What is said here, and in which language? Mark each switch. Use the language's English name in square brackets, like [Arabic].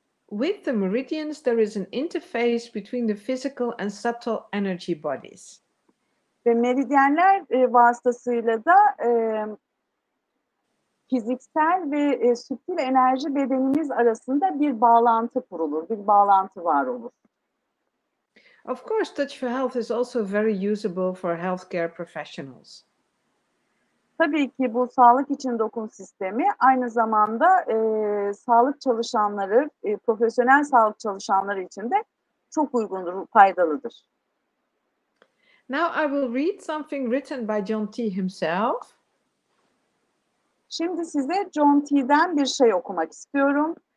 [English] With the meridians, there is an interface between the physical and subtle energy bodies. [Turkish] Ve meridyenler vasıtasıyla da fiziksel ve süptil enerji bedenimiz arasında bir bağlantı kurulur, bir bağlantı var olur. [English] Of course, Touch for Health is also very usable for healthcare professionals. [Turkish] Tabii ki bu sağlık için dokun sistemi aynı zamanda sağlık çalışanları, profesyonel sağlık çalışanları için de çok uygundur, faydalıdır. [English] Now I will read something written by John T. himself. [Turkish] Şimdi size John T.'den bir şey okumak istiyorum.